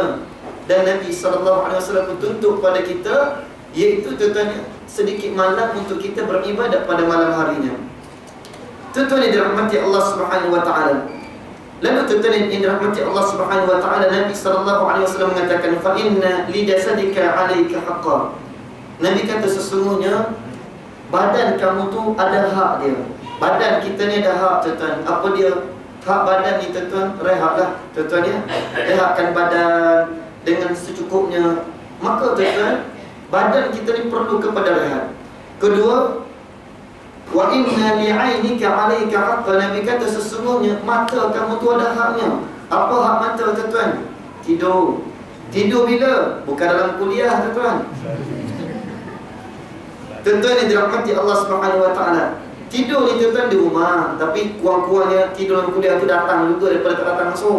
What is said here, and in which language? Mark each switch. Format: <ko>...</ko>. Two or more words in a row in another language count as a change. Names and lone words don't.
<ms>Dan Nabi SAW tuntut pada kita, iaitu tuan-tuan, sedikit malam untuk kita beribadat pada malam harinya. Tuan-tuan yang dirahmati Allah</ms> <ar>Subhanahu wa taala.</ar> <ms>Lalu tuan-tuan yang dirahmati Allah</ms> <ar>Subhanahu wa taala,</ar> <ms>Nabi SAW mengatakan,</ms> <ar>fa inna li jasadika 'alaika haqqan.</ar> <ms>Nabi kata sesungguhnya badan kamu tu ada hak dia. Badan kita ni ada hak tuan-tuan. Apa dia hak badan ni tuan-tuan? Rehatlah tuan-tuan ya. Rehatkan badan dengan secukupnya. Maka tuan-tuan, badan kita ni perlu kepada rehat. Kedua,</ms> <ar>wa inna li'ainika 'alaika haqqan.</ar> <ms>Nabi kata sesungguhnya mata kamu tu ada haknya. Apa hak mata tuan-tuan? Tidur. Tidur bila? Bukan dalam kuliah tuan-tuan. Tuan-tuan yang dirahmati Allah</ms> <ar>Subhanahu wa taala.</ar> <ms>Tidur ni tuan-tuan di rumah, tapi kurang-kurangnya tidur dalam kuliah tu datang juga daripada tak datang langsung.</ms>